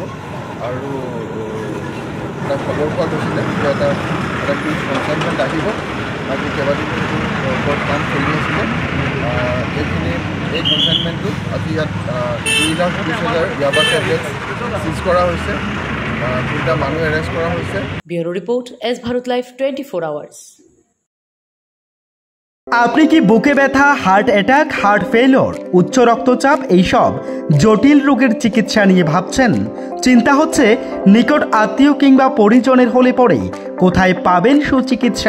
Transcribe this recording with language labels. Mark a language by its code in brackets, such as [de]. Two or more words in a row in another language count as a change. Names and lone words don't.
[as] আৰু এটা খবৰ পোৱা গৈছিলে যে এটা কনচাইনমেণ্ট আহিব। আজি কেইবাদিনো ওপৰত কাম চলি আছিলে। এই কনচাইনমেণ্টটোত আজি ইয়াত 2,20,000 ইয়াবা ট্যাবলেট চিজ কৰা হৈছে। 3টা মানুহ এৰেষ্ট কৰা হৈছে। [en] Bureau report, S Bharat Live 24 Hours. [bn] আপনি কি বুকে ব্যথা, [en] heart attack, heart failure, [bn] উচ্চ রক্তচাপ এইসব জটিল রোগের চিকিৎসা নিয়ে ভাবছেন? চিন্তা হচ্ছে নিকট আত্মীয় কিংবা পরিজনের হলে পরে কোথায় পাবেন সুচিকিৎসা?